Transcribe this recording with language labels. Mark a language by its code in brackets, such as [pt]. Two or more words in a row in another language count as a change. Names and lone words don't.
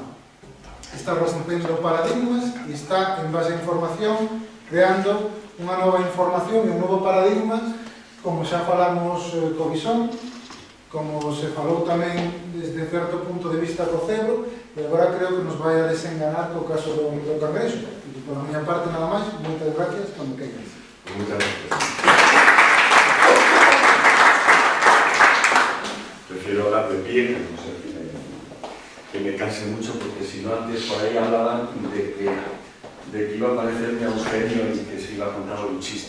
[gl] Está rompendo paradigmas e está, en base a información, creando unha nova información e un novo paradigma, como xa falamos co bisón, como se falou tamén desde certo punto de vista co cebro, e agora creo que nos vai a desenganar co caso do cangrejo. E por a miña parte nada máis, moitas gracias, cando queiras. [es] Muchas gracias. Prefiero hablar de pie, no sé, que me canse mucho, porque si no antes por ahí hablaban de que iba a parecerme a un genio y que se iba a contar un chiste.